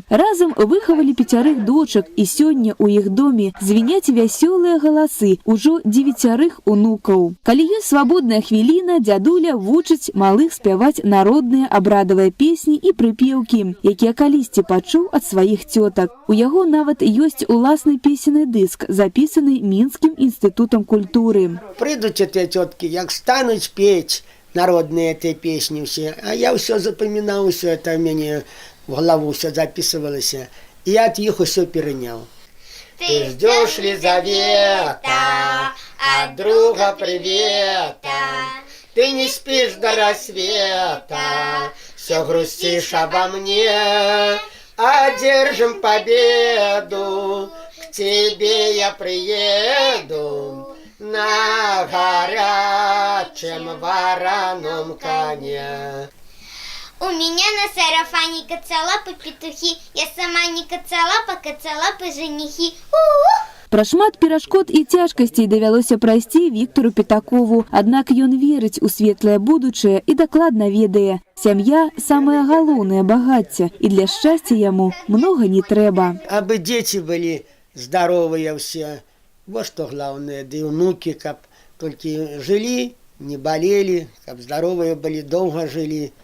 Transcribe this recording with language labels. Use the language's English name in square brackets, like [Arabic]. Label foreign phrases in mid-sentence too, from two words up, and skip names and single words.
[Belarusian] Разам выхавалі 5 дочак, і сёння ў іх доме звіняць вясёлыя галасы ўжо 9 унукаў. Калі ёсць свабодная хвіліна, дзядуля вучыць малых спяваць народныя абрадавыя песні і прыпеўкі, якія калісьці пачуў ад сваіх цётак. У яго нават ёсць уласны песенны дыск, запісаны Мінскім інстытутам культуры. [Russian] Придут эти тетки, як станут петь народные эти песни все, а я все запоминал, все это мне в голову все записывалось, и я от них все перенял. Ты ждешь Лизавета, от друга привета, ты не спишь до рассвета, все грустишь обо мне, одержим победу, к тебе я приеду на горячем вороном коне. У меня на сарафане коцалапы петухи, я сама не коцалапа, коцалапы женихи. [Belarusian] Пра шмат перашкод і цяжкасцей давялося прайсці Віктору Пятакову, аднак ён верыць у светлае будучае і дакладна ведае. Сям'я – самае галоўнае багацце, і для шчасця яму многа не трэба. [Russian] Абы дети были здоровые все, вот что главное, да и внуки, каб только жили, не болели, каб здоровые были, долго жили.